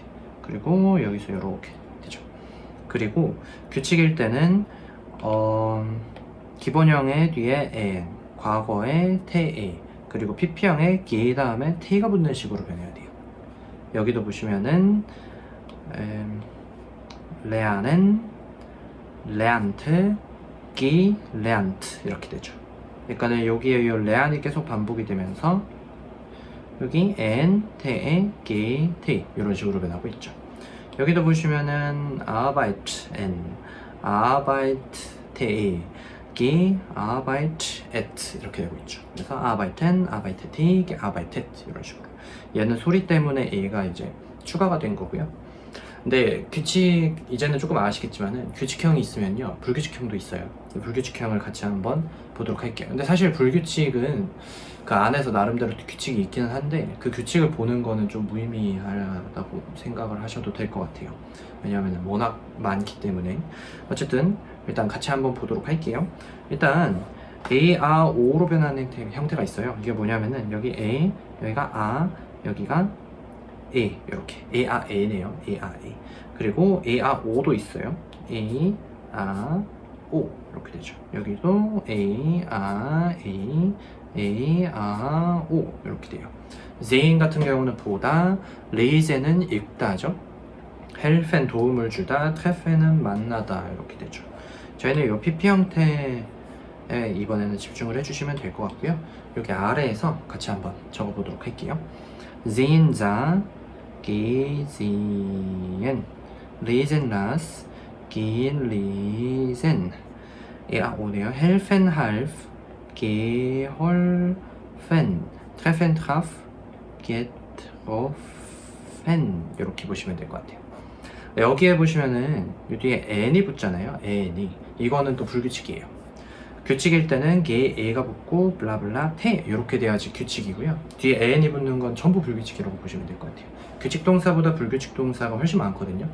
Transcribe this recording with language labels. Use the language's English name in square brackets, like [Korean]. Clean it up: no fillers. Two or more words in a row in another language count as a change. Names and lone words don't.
[Korean] 그리고 여기서 이렇게 되죠. 그리고 규칙일 때는 기본형의 뒤에 n, 과거의 te, 그리고 PP형의 기 다음에 t가 붙는 식으로 변해야 돼요. 여기도 보시면은 [German] lernen, lernt, gelernt [Korean] 이렇게 되죠. 그러니까는 여기에 이 lernt이 계속 반복이 되면서 여기 n, te, ge, t 이런 식으로 변하고 있죠. 여기도 보시면은 [German] arbeiten, arbeite, gearbeitet [Korean] 이렇게 되고 있죠. 그래서 [German] arbeiten, arbeitet, gearbeitet [Korean] 이런 식으로. 얘는 소리 때문에 a가 이제 추가가 된 거고요. 근데 규칙 이제는 조금 아시겠지만은 규칙형이 있으면요 불규칙형도 있어요. 불규칙형을 같이 한번 보도록 할게요. 근데 사실 불규칙은 그 안에서 나름대로 규칙이 있기는 한데 그 규칙을 보는 거는 좀 무의미하다고 생각을 하셔도 될 것 같아요. 왜냐하면 워낙 많기 때문에. 어쨌든 일단 같이 한번 보도록 할게요. 일단 A, A, O로 변하는 형태가 있어요. 이게 뭐냐면은 여기 A, 여기가 A, 여기가 A 이렇게 A, A, A네요. A, A, A. 그리고 A, A, O도 있어요. A, A, O 이렇게 되죠. 여기도 A, A, A, A, O 이렇게 돼요. sehen 같은 경우는 보다, leisen은 읽다죠. helfen 도움을 주다, treffen은 만나다 이렇게 되죠. 저희는 이 PP 형태에 이번에는 집중을 해주시면 될 것 같고요. 여기 아래에서 같이 한번 적어보도록 할게요. [German] sehen, sah, gesehen, lesen, las, gehen, lesen. 오네요. helfen, half, geholfen, treffen, traf, getroffen [Korean] 이렇게 보시면 될 것 같아요. 여기에 보시면은 이 뒤에 n이 붙잖아요. n이 이거는 또 불규칙이에요. 규칙일 때는 게 에가 붙고 블라블라 테 이렇게 돼야지 규칙이고요. 뒤에 n이 붙는 건 전부 불규칙이라고 보시면 될 것 같아요. 규칙 동사보다 불규칙 동사가 훨씬 많거든요.